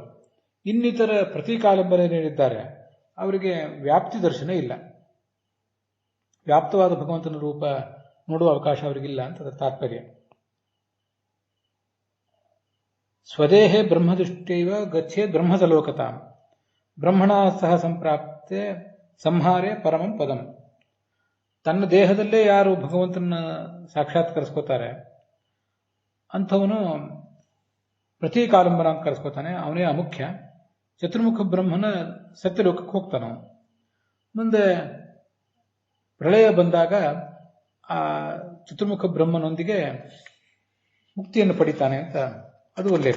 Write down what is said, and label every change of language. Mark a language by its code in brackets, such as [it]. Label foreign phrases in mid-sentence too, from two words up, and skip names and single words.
[kn] ಇನ್ನಿತರ ಪ್ರತೀಕಾಲಂಬನೇನಿದ್ದಾರೆ ಅವರಿಗೆ ವ್ಯಾಪ್ತಿ ದರ್ಶನ ಇಲ್ಲ, ವ್ಯಾಪ್ತವಾದ ಭಗವಂತನ ರೂಪ ನೋಡುವ ಅವಕಾಶ ಅವರಿಗಿಲ್ಲ ಅಂತ ತಾತ್ಪರ್ಯ. [sa] ಸ್ವದೇಹೇ ಬ್ರಹ್ಮದೃಷ್ಟೈವ ಗಚ್ಚೇದ್ ಬ್ರಹ್ಮಸಲೋಕತಾಂ ಬ್ರಹ್ಮಣ ಸಹ ಸಂಪ್ರಾಪ್ತೆ ಸಂಹಾರೇ ಪರಮಂ ಪದಂ. [kn] ತನ್ನ ದೇಹದಲ್ಲೇ ಯಾರು ಭಗವಂತನ ಸಾಕ್ಷಾತ್ಕರಿಸ್ಕೋತಾರೆ ಅಂಥವನು ಪ್ರತೀಕಾಲಂಬನ ಕರೆಸ್ಕೋತಾನೆ, ಅವನೇ ಅಮುಖ್ಯ. ಚತುರ್ಮುಖ ಬ್ರಹ್ಮನ ಸತ್ಯಲೋಕಕ್ಕೆ ಹೋಗ್ತಾನೆ. ಮುಂದೆ ಪ್ರಳಯ ಬಂದಾಗ ಆ ಚತುರ್ಮುಖ ಬ್ರಹ್ಮನೊಂದಿಗೆ ಮುಕ್ತಿಯನ್ನು ಪಡಿತಾನೆ ಅಂತ ಅದು ಉಲ್ಲೇಖ.